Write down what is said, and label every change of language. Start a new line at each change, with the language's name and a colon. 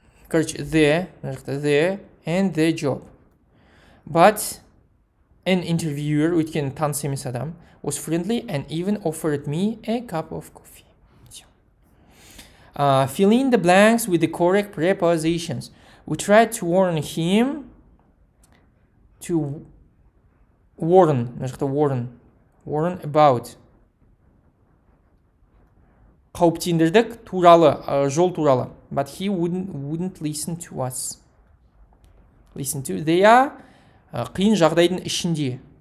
English: The and the job. But an interviewer,
Kazakh: өйткені таныс емес адам,
English: was friendly and even offered me a cup of coffee. Fill in the blanks with the correct prepositions. We tried to warn him warn about.
Kazakh: Қауіптендірдік туралы, жол туралы.
English: But he wouldn't listen to us. They are
Kazakh: қиын жағдайдың ішінде.